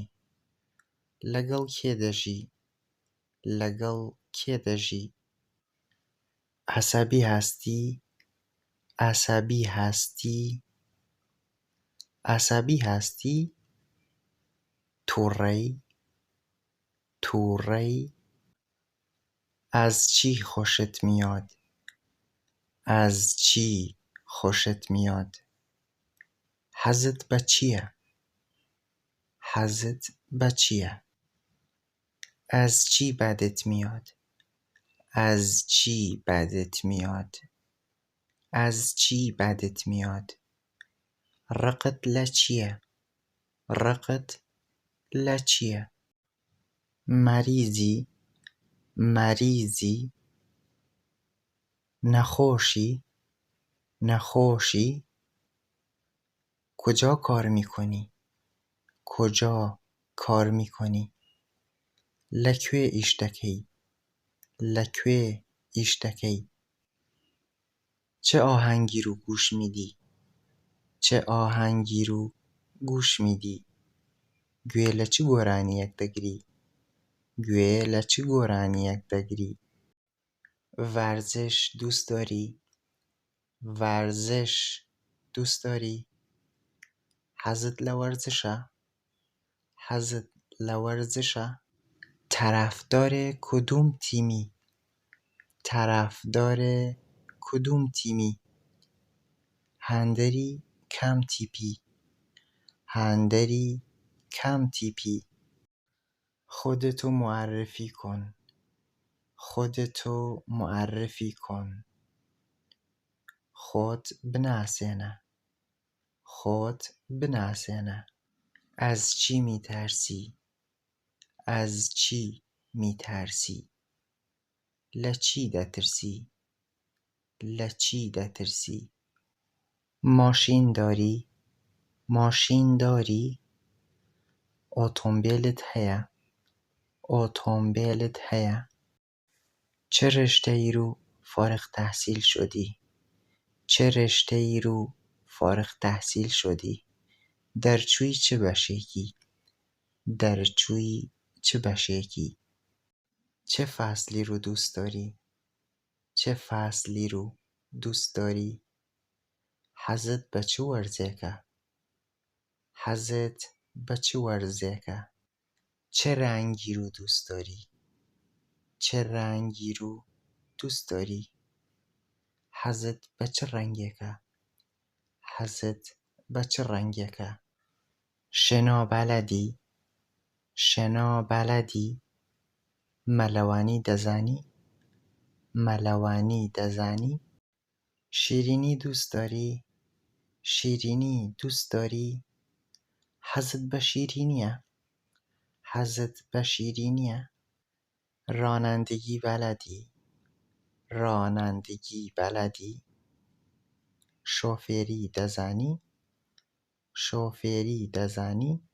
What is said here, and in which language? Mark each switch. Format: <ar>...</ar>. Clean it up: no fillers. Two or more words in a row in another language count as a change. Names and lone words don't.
<ckb>لەگەڵ کێ دەژی؟ لەگەڵ کێ دەژی؟</ckb> <fa>عەسەبی هەستی؟ عەسەبی هەستی؟ عەسەبی هەستی؟ تووڕەی؟ تووڕەی؟ از چی خوشت میاد؟ از چی خوشت میاد؟</fa> <ckb>حەزت بە چییە؟ حەزت بە چییە؟</ckb> <fa>از چی بدت میاد؟ از چی بدت میاد؟ از چی بدت میاد؟</fa> <ckb>ڕقت لە چییە؟ ڕقت لە چییە؟</ckb> <fa>مەریزی؟ مەریزی؟</fa> <ckb>نەخۆشی؟ نەخۆشی؟</ckb> <fa>کجا کار میکنی؟ کجا کار میکنی؟</fa> <ckb>لەکوێ ئیش دەکەی؟ لەکوێ ئیش دەکەی؟</ckb> <fa>چه ئاهەنگیر و گوش میدی؟ چه ئاهەنگیر و گوش میدی؟</fa> <ckb>گوێ لە چ گۆرانییەک دەگری؟ گوێ لە چ گۆرانییەک دەگری؟</ckb> <fa>ورزش دوست داری؟ ورزش دوست داری؟</fa> <ckb>حەزت لە وەرزشە؟ حەزت لە وەرزشە؟</ckb> <fa>طرفدار کدوم تیمی؟ طرفدار کدوم تیمی؟</fa> <ckb>هەندەری کام تیپی؟ هەندەری کام تیپی؟</ckb> <fa>خودتو معرفی کن. خودتو معرفی کن.</fa> <ckb>خۆت بناسێنە. خۆت بناسێنە.</ckb> <fa>از چی میترسی؟ از چی میترسی؟</fa> <ckb>لە چی دەترسی؟ لە چی دەترسی؟</ckb> <fa>ماشین داری؟ ماشین داری؟</fa> <ckb>ئۆتۆمبیلت هەیە؟ ئۆتۆمبیلت هەیە؟</ckb> <fa>چه رشته‌ای رو فارغ التحصیل شدی؟ چه رشته‌ای رو فارغ التحصیل شدی؟</fa> <ckb>دەرچووی چ بەشێکی؟ دەرچووی چ بەشێکی؟</ckb> <fa>چه فصلی رو دوست داری؟ چه فصلی رو دوست داری؟</fa> <ckb>حەزت بە چ وەرزێکە؟ حەزت بە چ وەرزێکە؟</ckb> <fa>چه رنگی رو دوست داری؟ چه رنگی رو دوست داری؟</fa> <ckb>حەزت بە چ ڕەنگێکە؟ حەزت بە چ ڕەنگێکە؟</ckb> <fa>شنا بەلەدی؟ شنا بەلەدی؟</fa> <ckb>مەلەوانی دەزانی؟ مەلەوانی دەزانی؟</ckb> <fa>شیرینی دوست داری؟ شیرینی دوست داری؟</fa> <ckb>حەزت بە شیرینیە؟ حەزت بە شیرینیە؟</ckb> <fa>رانندگی بەلەدی؟ رانندگی بەلەدی؟</fa> <ckb>شۆفێری دەزانی؟ شۆفێری دەزانی؟</ckb>